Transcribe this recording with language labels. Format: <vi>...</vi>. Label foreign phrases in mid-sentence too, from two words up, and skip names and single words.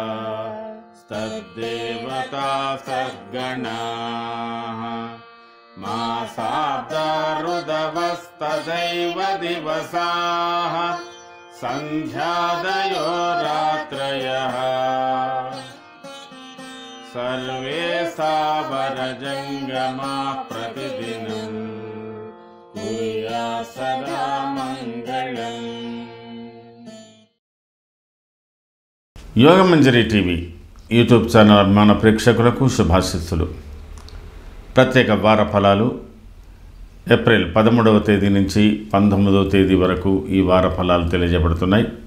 <sa>तद्देवता सद्गणाः मासाब्दारुदवस्तदैव दिवसाः सन्ध्यादयो रात्रयः सर्वे सावरजङ्गमा प्रतिदिनं कुर्यात् सदा मङ्गलम्।</sa> <te>యోగమంజరి టీవీ యూట్యూబ్ ఛానల్ అభిమాన ప్రేక్షకులకు శుభాశీస్సులు. ప్రత్యేక వార ఫలాలు ఏప్రిల్ 13వ తేదీ నుంచి 19వ తేదీ వరకు ఈ వార ఫలాలు తెలియజేయబడుతున్నాయి.</te>